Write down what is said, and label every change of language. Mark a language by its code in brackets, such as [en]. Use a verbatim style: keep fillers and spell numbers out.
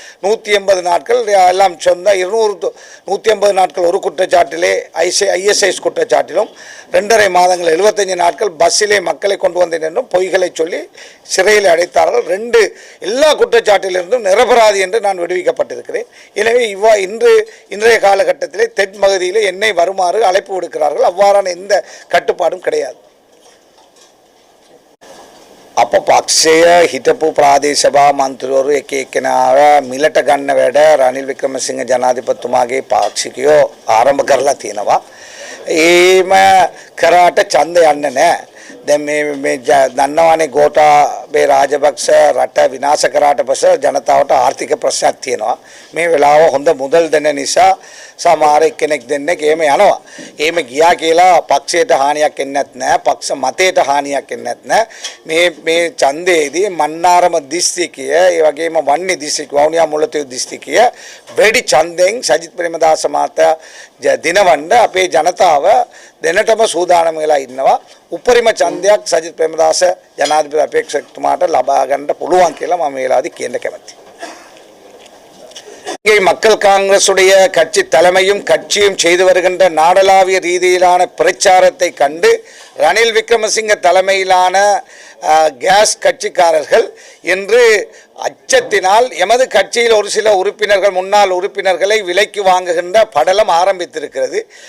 [ta] நூற்றி எண்பது நாட்கள் எல்லாம் சொந்த இருநூறு நூற்றி எண்பது நாட்கள் ஒரு குற்றச்சாட்டிலே ஐசி ஐஎஸ்ஐஎஸ் குற்றச்சாட்டிலும் ரெண்டரை மாதங்கள் எழுபத்தஞ்சு நாட்கள் பஸ்ஸிலே மக்களை கொண்டு வந்தேன் என்றும் பொய்களை சொல்லி சிறையில் அடைத்தார்கள். ரெண்டு எல்லா குற்றச்சாட்டிலிருந்தும் நிரபராதி என்று நான் விடுவிக்கப்பட்டிருக்கிறேன். எனவே இவ்வா இன்று இன்றைய காலகட்டத்திலே தென் பகுதியிலே என்னை வருமாறு அழைப்பு விடுக்கிறார்கள். அவ்வாறான எந்த கட்டுப்பாடும் கிடையாது. [si] අප පක්ෂය හිටපු ප්‍රාදේශභා මන්ත්‍රවරු එක එක්කෙනාව මිලට ගන්න වැඩ රනිල් වික්‍රමසිංහ ජනාධිපතිතුමාගේ පාක්ෂිකයෝ ආරම්භ කරලා තියෙනවා. ඒම කරාට ඡන්ද යන්න නෑ. දැන් මේ මේ ජ- දන්නවනේ ගෝඨාභය රාජපක්ෂ රට විනාශ කරාට පස්සේ ජනතාවට ආර්ථික ප්‍රශ්නයක් තියෙනවා. මේ වෙලාව හොඳ මුදල් දෙන නිසා සමහර එක්කෙනෙක් දෙන්නෙක් එහෙම යනවා. එහෙම ගියා කියලා පක්ෂයට හානියක් එන්නත් නෑ, පක්ෂ මතයට හානියක් එන්නත් නෑ. මේ මේ ඡන්දයේදී මන්නාරම දිස්ත්‍රික්කය, ඒ වගේම වන්නේ දිස්ත්‍රික්ක, වවුනියා මුල්ලතේ දිස්ත්‍රික්කය වැඩි ඡන්දයෙන් සජිත් ප්‍රේමදාස මහතා ජ- දිනවන්න අපේ ජනතාව දැනටම සූදානම් වෙලා ඉන්නවා. උපරිම ඡන්දයක් සජිත් ප්‍රේමදාස ජනාධිපති අපේක්ෂකතුමාට ලබා ගන්න පුළුවන් කියලා මම මේ වෙලාවේදී කියන්න කැමතියි. [ta] இங்கே மக்கள் காங்கிரசுடைய கட்சி தலைமையும் கட்சியும் செய்து வருகின்ற நாடளாவிய ரீதியிலான பிரச்சாரத்தை கண்டு ரணில் விக்ரமசிங்க தலைமையிலான ஆ, கேஸ் கட்சிக்காரர்கள் இன்று அச்சத்தினால் எமது கட்சியில் ஒரு சில உறுப்பினர்கள் முன்னாள் உறுப்பினர்களை விலைக்கு வாங்குகின்ற படலம் ஆரம்பித்திருக்கிறது.